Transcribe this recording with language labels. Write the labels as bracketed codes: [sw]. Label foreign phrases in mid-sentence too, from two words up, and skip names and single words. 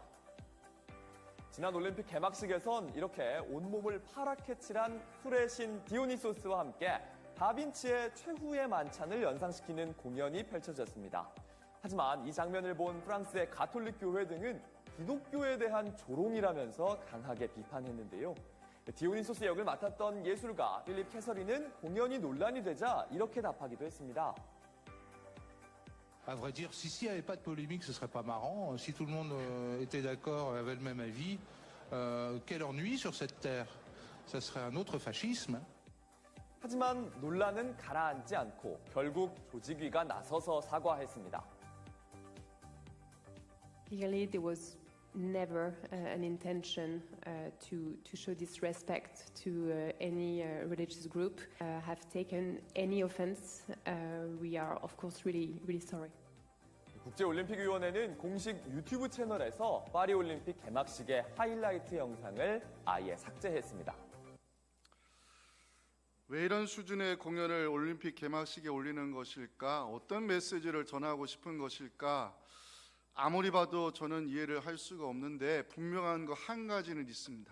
[ko] 지난 올림픽 개막식에선 이렇게 온몸을 파랗게 칠한 풀의 신 디오니소스와 함께 다빈치의 최후의 만찬을 연상시키는 공연이 펼쳐졌습니다. 하지만 이 장면을 본 프랑스의 가톨릭 교회 등은 기독교에 대한 조롱이라면서 강하게 비판했는데요. 디오니소스 역을 맡았던 예술가 필립 캐서린은 공연이 논란이 되자 이렇게 답하기도 했습니다. [fr] À vrai dire, s'il n'y avait pas de polémique, ce serait pas marrant. Si tout le monde était d'accord, avait le même avis, quel ennui sur cette terre. Ça serait un autre fascisme. [ko] 하지만 논란은 가라앉지 않고 결국 조직위가 나서서 사과했습니다. [en] Clearly, there was never an intention to show disrespect to any religious group. Have taken any offense. We are, of course, really sorry. [ko] 국제올림픽위원회는 공식 유튜브 채널에서 파리올림픽 개막식의 하이라이트 영상을 아예 삭제했습니다. 왜 이런 수준의 공연을 올림픽 개막식에 올리는 것일까? 어떤 메시지를 전하고 싶은 것일까? 아무리 봐도 저는 이해를 할 수가 없는데 분명한 거 한 가지는 있습니다.